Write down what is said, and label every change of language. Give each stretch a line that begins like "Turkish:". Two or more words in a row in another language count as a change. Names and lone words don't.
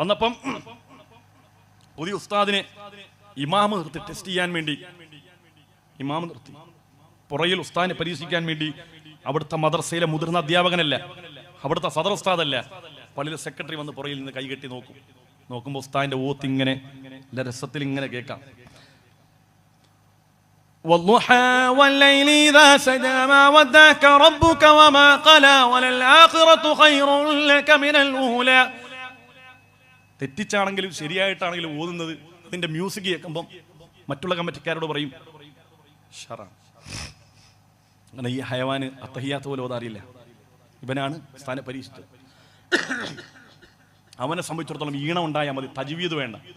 Malayalam: വന്നപ്പം പുതിയ ഉസ്താദിനെ ഇമാമ് നിർത്തി ടെസ്റ്റ് ചെയ്യാൻ വേണ്ടി ഇമാമ് നിർത്തി. പുറയിൽ ഉസ്താദിനെ പരീക്ഷിക്കാൻ വേണ്ടി അവിടുത്തെ മദ്രസയിലെ മുതിർന്ന അധ്യാപകനല്ല, അവിടുത്തെ സദർ ഉസ്താദല്ല, പള്ളിയിലെ സെക്രട്ടറി വന്ന് പുറയിൽ നിന്ന് കൈകെട്ടി നോക്കുമ്പോൾ ഉസ്താദിന്റെ ഓത്ത് ഇങ്ങനെ രസത്തിൽ ഇങ്ങനെ കേൾക്കാം.
Arabic: والضحى والليل إذا سجى ما ودعك ربك وما قلى وللآخرة خير لك من الأولى.
Malayalam: തെറ്റിച്ചാണെങ്കിലും ശരിയായിട്ടാണെങ്കിലും ഓതുന്നത് അതിന്റെ മ്യൂസിക് കേൾക്കുമ്പം മറ്റുള്ള കമ്മിറ്റിക്കാരോട് പറയും ഷറാണ്. അങ്ങനെ ഈ ഹയവാന് അത്തഹിയാത്ത് പോലെ ഓതാറിയില്ല. ഇവനാണ് സ്ഥാനം പരീക്ഷിച്ചത്. അവനെ സംബന്ധിച്ചിടത്തോളം ഈണം ഉണ്ടായാൽ മതി, തജ്വീദ് വേണ്ട.